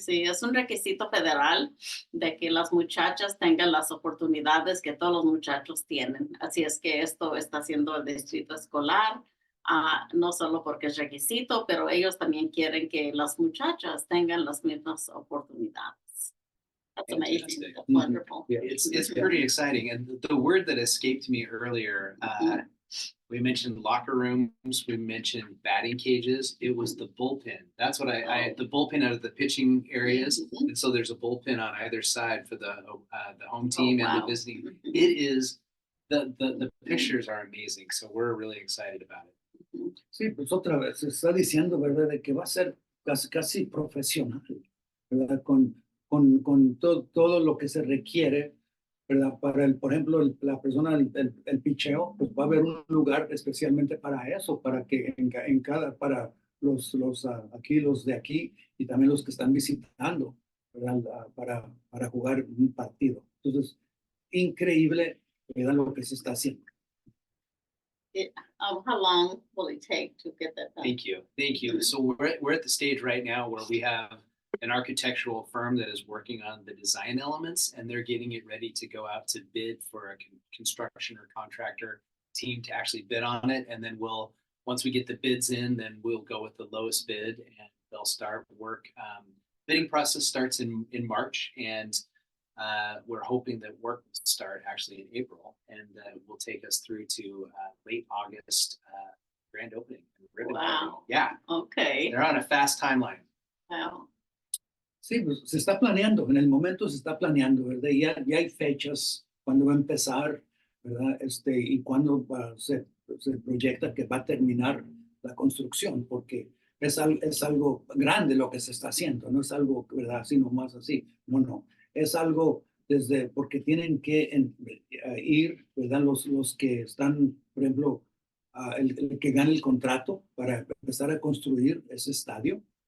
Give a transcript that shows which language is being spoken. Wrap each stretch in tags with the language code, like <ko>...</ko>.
<es>Sí, es un requisito federal de que las muchachas tengan las oportunidades que todos los muchachos tienen. Así es que esto está haciendo el distrito escolar, no solo porque es requisito, pero ellos también quieren que las muchachas tengan las mismas oportunidades.</es> <en>That's amazing. Fantastic. That's wonderful. Yeah. It's pretty exciting. And the word that escaped me earlier, we mentioned locker rooms, we mentioned batting cages. It was the bullpen. That's what I the bullpen out of the pitching areas. Mhm. And so there's a bullpen on either side for the home team and the wow. visiting. It is the pictures are amazing. So we're really excited about it.</en> <es>Sí, pues otra vez se está diciendo, ¿verdad?, de que va a ser casi profesional, ¿verdad? Con todo lo que se requiere, ¿verdad? Para por ejemplo, la persona, el picheo, pues va a haber un lugar especialmente para eso, para que en cada, para los aquí, los de aquí, y también los que están visitando, ¿verdad? Para jugar un partido. Entonces, increíble, ¿verdad?, lo que se está haciendo.</es> <en>How long will it take to get that done? Thank you. Thank you. So we're at the stage right now where we have an architectural firm that is working on the design elements, and they're getting it ready to go out to bid for a construction or contractor team to actually bid on it. And then once we get the bids in, then we'll go with the lowest bid and they'll start work. Bidding process starts in March, and we're hoping that work will start actually in April, and will take us through to late August grand opening. And ribbon cutting. Wow. Yeah, Okay. they're on a fast timeline. Wow.</en> <es>Sí, pues se está planeando, en el momento se está planeando, ¿verdad? Ya hay fechas cuando va a empezar, ¿verdad? Y cuándo se proyecta que va a terminar la construcción, porque es algo grande lo que se está haciendo, no es algo, ¿verdad?, así nomás así, no, es algo porque tienen que ir, ¿verdad?, los que están, por ejemplo, el que gane el contrato para empezar a construir ese estadio.</es>